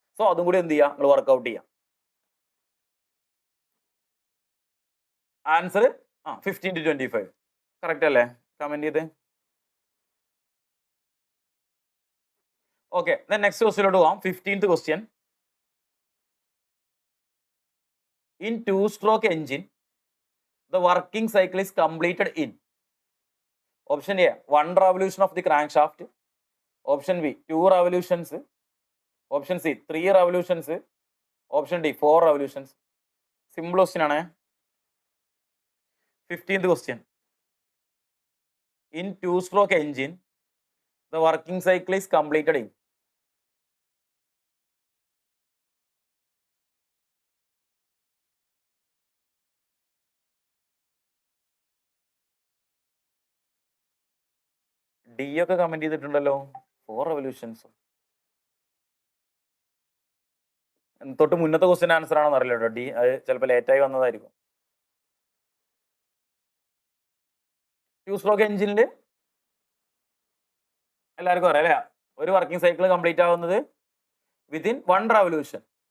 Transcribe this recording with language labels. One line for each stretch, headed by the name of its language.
Malayalam: So അതും കൂടി എന്ത് ചെയ്യാം, നിങ്ങൾ വർക്ക്ഔട്ട് ചെയ്യാം. ആൻസർ 15 to 25 കറക്റ്റ് അല്ലേ? കമന്റ് ചെയ്ത്. ഓക്കെ, നെക്സ്റ്റ് ക്വസ്റ്റ്യനിലോട്ട് പോവാം.
English: 15th question. In two-stroke engine, the working cycle is completed in option A 1 revolution of the crankshaft, option B 2 revolutions, option C 3 revolutions, option D 4 revolutions. Simple question ആണ്. 15th question. In two-stroke engine, the working cycle is completed in D
Malayalam: ഒക്കെ comment ചെയ്തിട്ടുണ്ടല്ലോ.
English: 4 revolutions.
Malayalam: തൊട്ട് മുന്നത്തെ question answer ആണെന്ന് അറിയില്ല കേട്ടോ. D അത് ചിലപ്പോൾ ലേറ്റായി വന്നതായിരിക്കും. ടു സ്ട്രോക്ക് എഞ്ചിനിൽ എല്ലാവർക്കും അറിയാം അല്ലേ, ഒരു വർക്കിംഗ് സൈക്കിൾ കംപ്ലീറ്റ് ആവുന്നത്
English: Within 1 revolution.